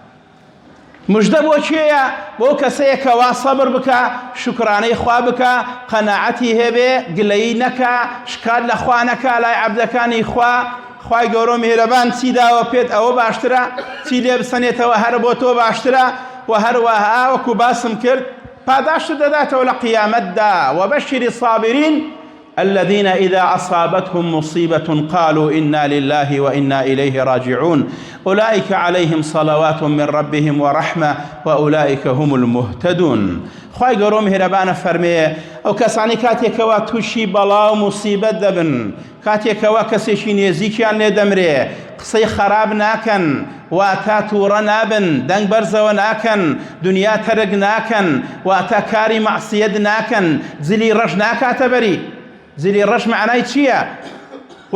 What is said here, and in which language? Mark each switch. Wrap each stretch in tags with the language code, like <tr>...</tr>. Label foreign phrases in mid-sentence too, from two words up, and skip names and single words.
<ckb>مژدە بۆ چێیە بۆ کەسەیە کەوا سەبر بکە شکرانەی خوا بکە قەناعەتی هەبێ گلەیی نەکە شکات لە خوا نەکە لای عەبدەکانی خوا خوای گەورە میهرەبان چی داوە پێت ئەوە باشترە چی لێ بسەنێتەوە هەر بۆ تۆ باشترە و هەروەها وەکو باسم کرد پاداشت دەداتەوە لە قیامەتدا وەبەشیری</ckb> <ar>الصابرین الذين إذا أصابتهم مصيبة قالوا إنا لله وإنا إليه راجعون أولئك عليهم صلوات من ربهم ورحمة وأولئك هم المهتدون</ar> <ckb>خوای گەورە میهرەبانە فەرمێ ئەو کەسانی کاتێکەوە تووشی بەڵا و موسیبەت دەبن کاتێکەوە کەسێکی نێزیکیان لێ دەمرێ قسەی خەراب ناکەن واتە تووڕە نابن دەنگ بەرزەوە ناکەن دنیا تەرک ناکەن واتە کاری مەعسیەت ناکەن جلی ڕەش ناکاتە بەری زلی ڕەش معنای چییە؟</ckb>